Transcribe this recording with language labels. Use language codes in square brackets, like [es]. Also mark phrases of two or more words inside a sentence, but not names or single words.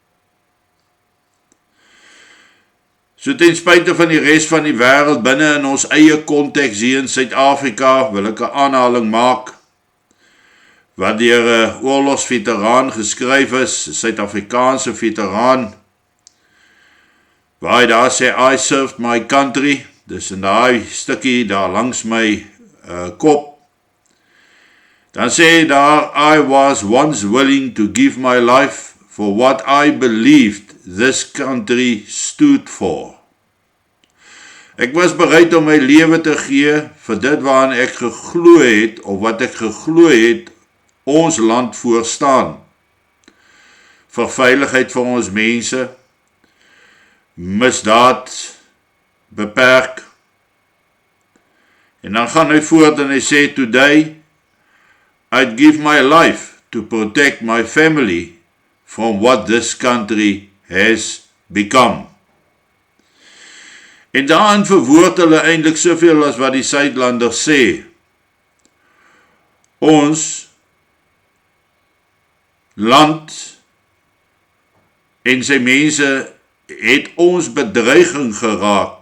[af] So ten spyte van die res van die wêreld binne in ons eie konteks hier in Suid-Afrika, wil ek 'n aanhaling maak, wat deur 'n oorlogsveteraan geskryf is, 'n Suid-Afrikaanse veteraan, waar hy daar sê, [en] I served my country, [af] dis in daai stukkie daar langs my kop, dan sê hy daar, [en] I was once willing to give my life for what I believed this country stood for. [af] Ek was bereid om my lewe te gee vir dit waaraan ek geglo het, of wat ek geglo het, ons land voorstaan. vir veiligheid vir ons mense, misdaad beperk. En dan gaan hy voort en hy sê, [en] today, I'd give my life to protect my family from what this country has become. [af] En daarin verwoord hulle eintlik soveel as wat die Suidlanders sê. Ons land en sy mense het ons bedreiging geraak.